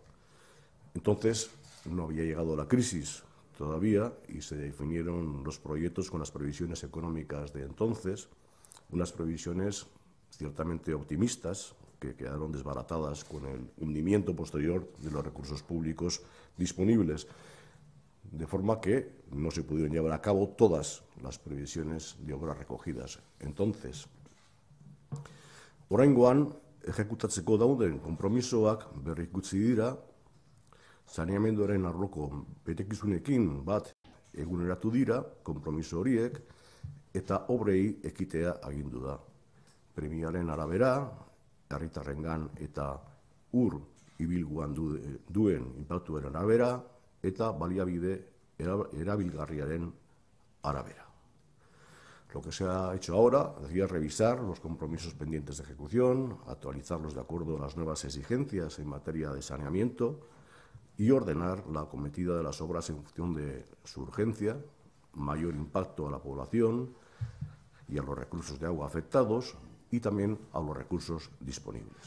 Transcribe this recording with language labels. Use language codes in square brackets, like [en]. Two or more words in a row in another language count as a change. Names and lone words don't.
[es] Entonces no había llegado la crisis todavía y se definieron los proyectos con las previsiones económicas de entonces, unas previsiones ciertamente optimistas que quedaron desbaratadas con el hundimiento posterior de los recursos públicos disponibles, de forma que no se pudieron llevar a cabo todas las previsiones de obras recogidas. Entonces, [eu] oraingoan ejekutatzeko dauden konpromisoak berrikutzi dira, saneamenduaren arloko betekizunekin bat eguneratu dira konpromiso horiek eta obrei ekitea agindu da. Premiaren arabera, herritarrengan eta ur ibilguan duen inpaktuaren arabera eta baliabide erabilgarriaren arabera. [es] Lo que se ha hecho ahora es revisar los compromisos pendientes de ejecución, actualizarlos de acuerdo a las nuevas exigencias en materia de saneamiento y ordenar la acometida de las obras en función de su urgencia, mayor impacto a la población y a los recursos de agua afectados y también a los recursos disponibles.